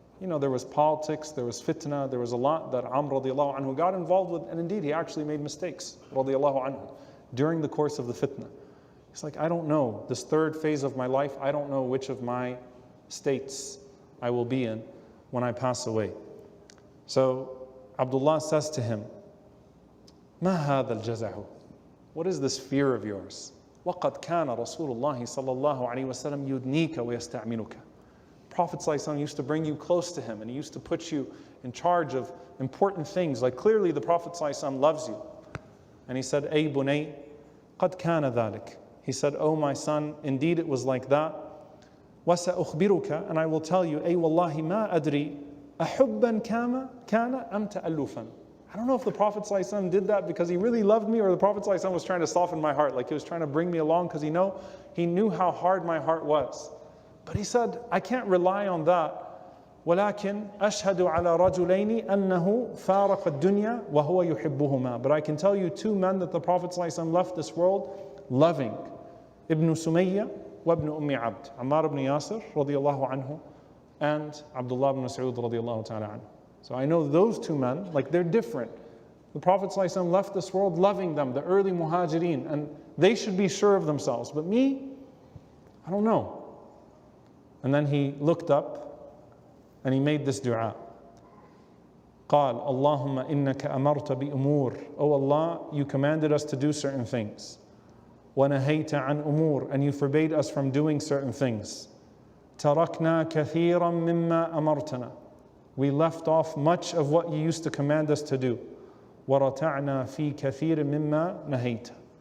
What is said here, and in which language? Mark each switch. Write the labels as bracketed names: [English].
[English] There was politics, there was fitna, there was a lot that Amr radiallahu anhu got involved with, and indeed he actually made mistakes, radiallahu anhu, during the course of the fitna. He's like, I don't know, this third phase of my life, I don't know which of my states I will be in when I pass away. So Abdullah says to him, [Arabic] ما هذا الجزع? [English] What is this fear of yours? [Arabic] وقد كان رسول الله صلى الله عليه وسلم يدنيك ويستعملك. [English] Prophet ﷺ used to bring you close to him, and he used to put you in charge of important things. Like clearly the Prophet ﷺ loves you. And he said, [Arabic] أي بني قد كان ذلك. [English] He said, oh my son, indeed it was like that. [Arabic] وسأخبرك, [English] and I will tell you, [Arabic] أي والله ما أدري أحبا كان أم تألفا. [English] I don't know if the Prophet ﷺ did that because he really loved me, or the Prophet ﷺ was trying to soften my heart, like he was trying to bring me along because he knew how hard my heart was. But he said, I can't rely on that. [Arabic] ولكن أشهد على رجلين أنه فارق الدنيا وهو يحبهما. [English] But I can tell you 2 men that the Prophet ﷺ left this world loving. Ibn Sumayya wa ibn Abd. Ammar ibn Yasir radiallahu anhu and Abdullah ibn Mas'ud radiallahu ta'ala anhu. So I know those 2 men, like they're different. The Prophet ﷺ left this world loving them, the early muhajirin, and they should be sure of themselves. But me, I don't know. And then he looked up and he made this dua. [Arabic] قال اللهم إنك أمرت بأمور. [English] Oh Allah, you commanded us to do certain things. [Arabic] ونهيت عن أمور, [English] and you forbade us from doing certain things. [Arabic] تركنا كثيرا مما أمرتنا. [English] We left off much of what you used to command us to do. [Arabic] ورتعنا في كثير مما نهيت.